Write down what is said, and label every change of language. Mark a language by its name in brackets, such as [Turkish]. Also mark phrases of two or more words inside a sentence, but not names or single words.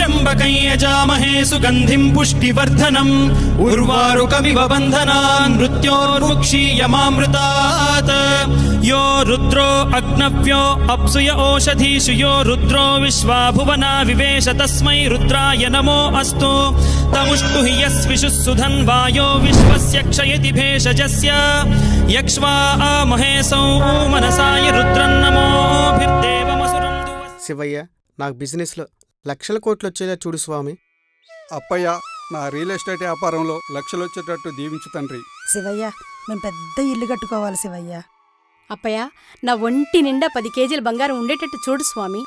[Sanskrit] त्र्यम्बकं यजामहे सुगन्धिं पुष्टिवर्धनम् उर्वारुकमिव बन्धनान् मृत्योर्मुक्षीयमामृतात् यो रुद्रो अग्नव्यो अप्सुय ओषधीषु यो रुद्रो विश्वा भुवना विवेश तस्मै रुद्राय नमो अस्तु तमुष्टु हि यस्विषुः सुधन्वायो विश्वस्य क्षयति भेषजस्य यक्ष्वा महेशौ मनसाय रुद्रन्नमोभिर्देवमसुरं [Telugu] శివయ్య నాకు బిజినెస్లో లక్షల కోట్లు వచ్చేలా చూడు స్వామి. అప్పయ్య నా [English] real estate [Telugu] వ్యాపారంలో లక్షలు వచ్చేటట్టు దీవించు తండ్రి. శివయ్య మేము పెద్ద ఇల్లు కట్టుకోవాలి శివయ్య. అప్పయ్య నా ఒంటి నిండా 10 కేజీల బంగారం ఉండేటట్టు చూడు స్వామి.